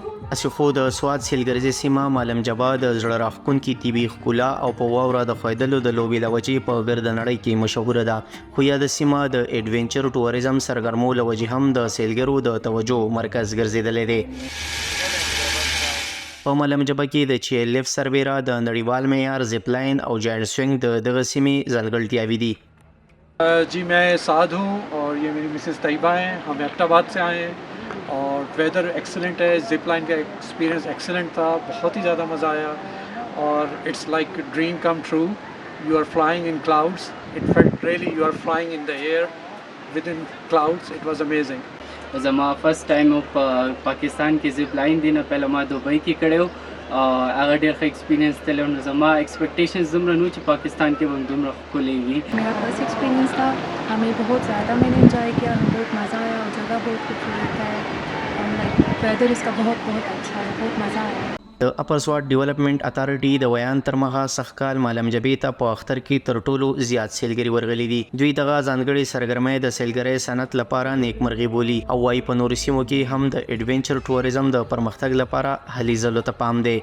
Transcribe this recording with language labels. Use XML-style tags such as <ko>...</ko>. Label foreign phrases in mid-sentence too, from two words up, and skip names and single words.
<ps>اسخو د سوات سیلګرځي سیمه مالم جبا د زړه راښکونکي طبي ښکلا او په واوره د ښویدلو د لوبې له وجې په ګرد نړۍ کې مشهوره ده، خو یا د سیمه د ایډونچر ټوریزم سرګرمو له وجې هم د سیلګرو د توجه مرکز ګرځېدلی دی. په مالم جبا کې د چیرلیفت سربیره د نړیوال معیار زپ لاین او جاینټ سوینګ د دغه سیمې ځانګړتیاوې دي.</ps> <ur>جی میں سعد ہوں اور یہ میری مسز طیبہ ہیں. ہم ایبٹ آباد سے آئے ہیں اور</ur> <en>weather excellent</en> <ur>है. زپ لائن کا</ur> <en>experience excellent</en> <ur>تھا، بہت ہی زیادہ مزہ آیا اور</ur> <en>it's like dream come true. You are flying in clouds. It felt really you are flying in the air with in clouds. It was amazing.</en> <ps>زما</ps> <en>first time</en> <ps>په پاکستان کې زپ لاین دی نه پهله ما دوبۍ کې کړی و. هغه ډېر ښه ایکسپیرینس تللی و. نو زما ایکسپیکټیشنز دومره نه و چې پاکستان کې به هم دومره ښکلی وي.</ps> <ur>میرا</ur> <en>first experience</en> <ur>تھا، ہمیں بہت زیادہ میں نے انجوائے کیا، ہمیں بہت مزہ آیا اور جگہ بہت خوبصورت ہے اور</ur> <en>like weather</en> <ur>اس کا بہت اچھا ہے، بہت مزہ آیا.</ur> <ps>د اپر سوات ډیولپمنٹ اتھارټي د ویان تر مخه سخکال مالم جبې ته په اختر کې تر ټولو زیات سیلګري ورغلي دي. دوی دغه ځانګړي سرګرمۍ د سیلګرۍ صنعت لپاره نیکمرغي بولي او وايي په نورو سیمو کې هم د ایډونچر ټوریزم د پرمختګ لپاره هلې ځلو ته پام دی.</ps>